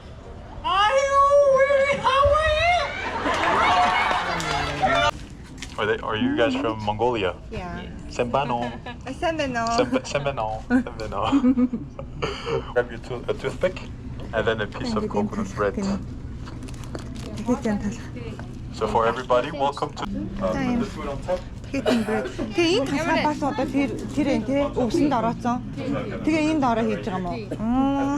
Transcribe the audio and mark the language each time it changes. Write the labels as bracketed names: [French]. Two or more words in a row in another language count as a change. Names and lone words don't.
[English] Are you guys from Mongolia? Yeah. [Mongolian] Sembano. Sembano. Sembano. [English] Grab your a toothpick and then a piece of coconut bread. So for everybody, welcome to the food on top. Chicken bread. [Mongolian] Тэгээ энэ тасаа бас одоо тэр энэ тий өвсөнд орооцсон. Тэгээ энд ороо хийж байгаа юм уу?